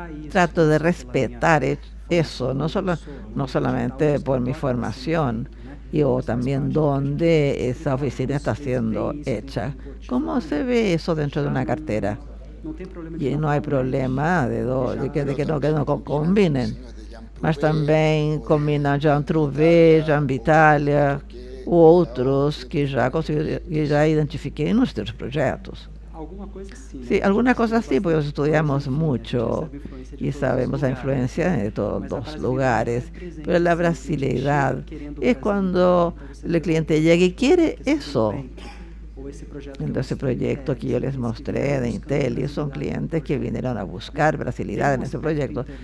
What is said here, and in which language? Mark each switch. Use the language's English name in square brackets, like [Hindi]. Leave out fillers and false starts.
[Spanish] Trato de respetar eso, no solamente por mi formación, o también dónde esa oficina está siendo hecha. ¿Cómo se ve eso dentro de una cartera? [Portuguese] E não há problema de que não combinem. Mas também combinam Jean Trouvé, Jean Vitalia, outros que já identifiquei nos teus projetos. [Spanish] Sí, alguna cosa sí, porque estudiamos mucho y sabemos la influencia de todos los lugares, pero la brasileidad es cuando el cliente llega y quiere eso. En ese proyecto que yo les mostré de Intel, son clientes que vinieron a buscar brasilidad en ese proyecto.